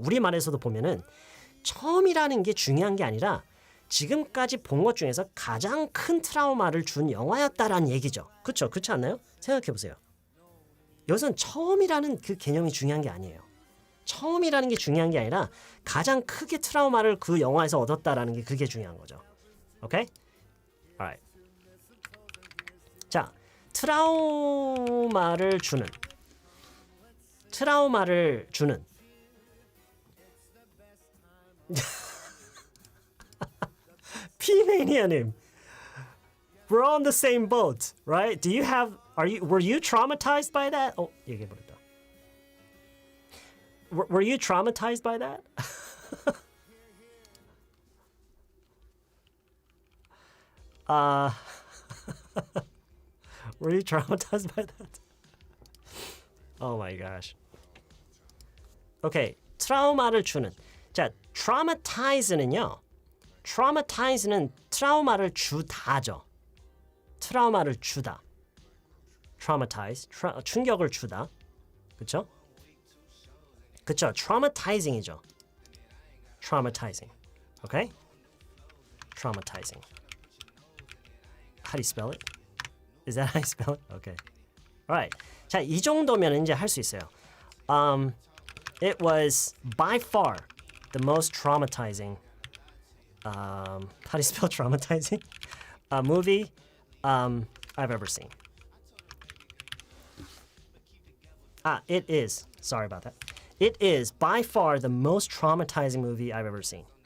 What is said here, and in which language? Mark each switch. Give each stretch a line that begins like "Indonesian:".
Korean: 우리말에서도 보면은 처음이라는 게 중요한 게 아니라 지금까지 본 것 중에서 가장 큰 트라우마를 준 영화였다라는 얘기죠. 그렇죠? 그렇지 않나요? 생각해 보세요. 여기서는 처음이라는 그 개념이 중요한 게 아니에요. 처음이라는 게 중요한 게 아니라 가장 크게 트라우마를 그 영화에서 얻었다라는 게 그게 중요한 거죠. 오케이? Alright. 자, 트라우마를 주는
English: 피메니아님, we're on the same boat, right? Were you traumatized by that?
Korean: 얘기해버렸다.
English: Were you traumatized by that? Were you traumatized by that? Oh my gosh.
Korean: Okay, 트라우마를 주는. 자, traumatize는요. traumatize는 트라우마를 주다죠. 트라우마를 주다. traumatize, 충격을 주다. 그렇죠? 그쵸, traumatizing이죠.
English: traumatizing. Okay? traumatizing. How do you spell it? Is that how you spell it? Okay. Alright.
Korean: 자, 이 정도면 이제 할 수 있어요.
English: It was by far the most traumatizing. How do you spell traumatizing? Movie I've ever seen. It is. Sorry about that. It is by far the most traumatizing movie I've ever seen.